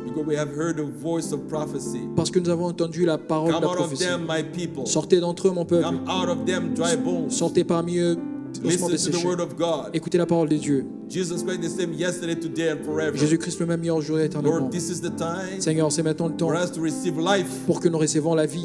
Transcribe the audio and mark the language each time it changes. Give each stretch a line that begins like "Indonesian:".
English: because we have heard the voice of prophecy.
French: parce que nous avons entendu la parole de
English: Come
French: la
English: out of
French: prophétie.
English: them, my people.
French: Sortez d'entre eux, mon peuple.
English: Come out of them, dry bones.
French: Sortez parmi eux, ossements
English: Listen to the
French: desséchés.
English: word of God.
French: Écoutez la parole de Dieu.
English: Jesus Christ the same yesterday, today, and forever.
French: Jésus-Christ le même hier, aujourd'hui et éternellement.
English: Lord, this is the time
French: Seigneur, c'est maintenant le temps
English: for us to receive life.
French: pour que nous recevons la vie.